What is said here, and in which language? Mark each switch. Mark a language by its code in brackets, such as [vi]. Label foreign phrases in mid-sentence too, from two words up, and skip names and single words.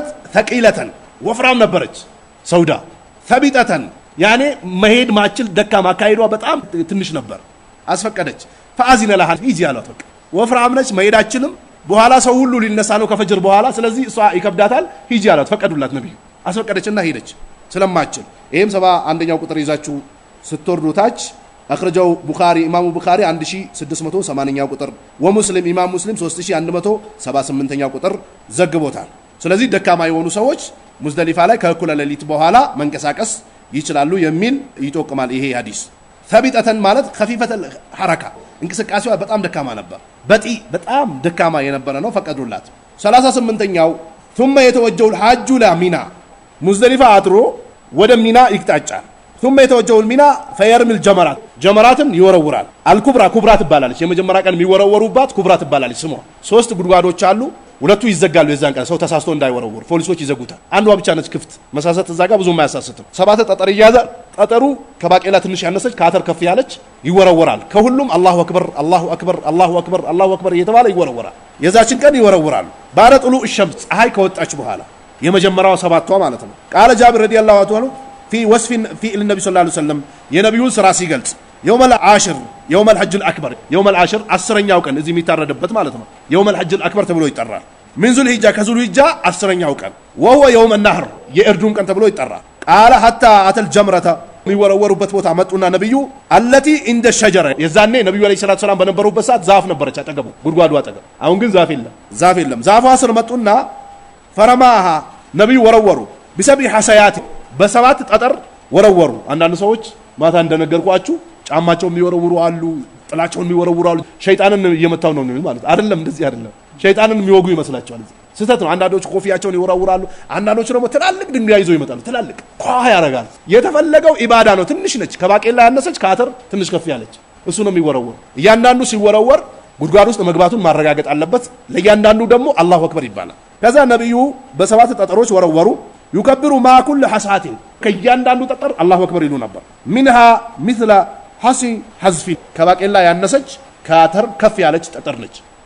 [am] ተቂለተን ወፍራም ነበረች ሰውዳ። ተቢጠተን ያኔ መሄድ ማችል ደካማ አካይዷ በጣም ትንሽ ነበር። አስፈቀደች። [ar] فأذن لها [am] ሂጂ አሏት። በቃ ወፍራም ነች መሄዳችንም በኋላ ሰው ሁሉ ሊነሳ ነው ከፈጅር በኋላ ስለዚህ እሷ ይከብዳታል ሂጂ አሏት። ፈቀዱላት ነብዩ። አስፈቀደችና ሄደች ስለማችል። ይሄም 71ኛው ቁጥር ይዛችሁ ስትወርዱታች አخرجው ቡኻሪ ኢማሙ ቡኻሪ 1680ኛው ቁጥር ወሙስሊም ኢማም ሙስሊም 3178ኛው ቁጥር ዘግቦታል። ስለዚህ ደካማ የሆኑ ሰዎች ሙዝደሊፋ ላይ ከእኩለ ሌሊት በኋላ መንቀሳቀስ ይችላሉ የሚል ይጠቁማል ይሄ ሐዲስ። ተቢጠተን ማለት [ar] خفيفة الحركه [am] እንቅስቃሴዋ በጣም ደካማ ነበር። በጣም ደካማ የነበረ ነው። ፈቀዱላት። 38ኛው [ar] ثم يتوجه الحاج لمنى [am] ሙዝደሊፋ አጥሮ ወደ ሚና ይቅጣጫል። [ar] ثم يتوجه المينا فيرمي الجمرات [am] ጀመራትን ይወረውራል። አልኩብራ ኩብራ ትባላለች። የመጀመሪያ ቀን የሚወረወሩባት ኩብራ ትባላለች ስሟ። 3 ጉድጓዶች አሉ። ሁለቱ ይዘጋሉ። የዛን ቀን ሰው ተሳስቶ እንዳይወረውር ፖሊሶች ይዘጉታል። አንዷ ብቻ ነች ክፍት። መሳሰት እዛ ጋር ብዙም አያሳስትም። 7 ጠጠር ይያዛል። ጠጠሩ ከባቄላ ትንሽ ያነሰች ከአተር ከፍ ያለች ይወረወራል። ከሁሉም [ar] الله أكبر الله أكبر الله أكبر الله أكبر [am] እየተባለ ይወረወራል። የዛችን ቀን ይወረውራሉ። [ar] بعد طلوع الشمس [am] ፀሐይ ከወጣች በኋላ የመጀመሪያው 7ቷ ማለት ነው። [ar] قال جابر رضي الله عنه في وصف في النبي صلى الله عليه وسلم [am] የነብዩን ስራ ሲገልጽ [ar] يوم العاشر يوم الحج الاكبر يوم العاشر [am] 10ኛው ቀን እዚህ የሚታረድበት ማለት ነው። [ar] يوم الحج الاكبر [am] ተብሎ ይጠራል። [ar] من ذو الحجه ከذو الحجه [am] 10ኛው ቀን [ar] وهو يوم النحر [am] የእርዱን ቀን ተብሎ ይጠራል። [ar] قال حتى اتى الجمره [am] የሚወረወሩበት ቦታ መጡና ነብዩ [ar] التي عند الشجره [am] የዛኔ ነብዩ [ar] عليه الصلاة السلام [am] በነበሩበት ሰዓት ዛፍ ነበረች አጠገቡ ጉድጓዱ አጠገብ። አሁን ግን ዛፍ የለም። ዛፏ ስር መጡና فرماها ነብዩ ወረወሩ بسبع حصيات በ7 ጠጠር ወረወሩ። አንዳንድ ሰዎች ማታ እንደነገርኳችሁ ጫማቸው የሚወረውሩ አሉ፣ ጥላቸውን የሚወረውሩ አሉ። ሸይጣንን እየመታው ነው ማለት አይደለም። እንደዚህ አይደለም። ሸይጣንን የሚወጉ ይመስላቸዋል። ስህተት ነው። አንዳንዶች ኮፊያቸውን ይወረውራሉ፣ አንዳንዶች ደግሞ ትላልቅ ድንጋይ ይዘው ይመጣሉ። ትላልቅ ኳህ ያረጋል። የተፈለገው ኢባዳ ነው። ትንሽ ነች፣ ከባቄላ ያነሰች ከአተር ትንሽ ከፍ ያለች እሱ ነው የሚወረወር። እያንዳንዱ ሲወረወር ጉድጓድ ውስጥ መግባቱን ማረጋገጥ አለበት። ለእያንዳንዱ ደግሞ [ar] الله أكبر [am] ይባላል። ከዛ ነብዩ በ7 ጠጠሮች ወረወሩ። [ar] يكبر ما كل حصات [am] ከእያንዳንዱ ጠጠር [ar] الله أكبر [am] ይሉ ነበር። [ar] منها مثل حصي حذف [am] ከባቄላ ያነሰች ከአተር ከፍ ያለች ጠጠር ነች።